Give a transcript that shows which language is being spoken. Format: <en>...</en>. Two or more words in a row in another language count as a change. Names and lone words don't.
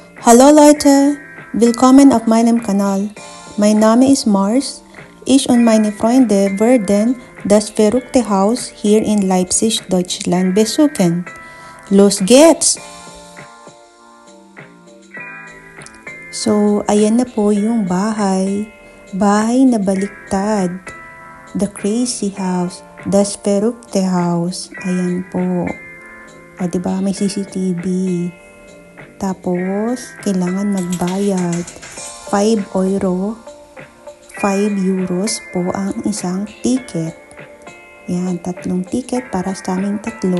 <de>Hallo Leute, willkommen auf meinem Kanal. Mein Name ist Mars. Ich und meine Freunde werden das verrückte Haus hier in Leipzig, Deutschland besuchen. Los geht's! So,</de> <tl>ayan na po yung bahay. Bahay na baliktad.</tl> <en>The crazy house.</en> <de>Das verrückte Haus.</de> <tl>Ayan po. O, diba? May CCTV. Tapos, kailangan magbayad. 5 euro, 5 euros po ang isang ticket. Yan, 3 ticket para sa aming 3.</tl>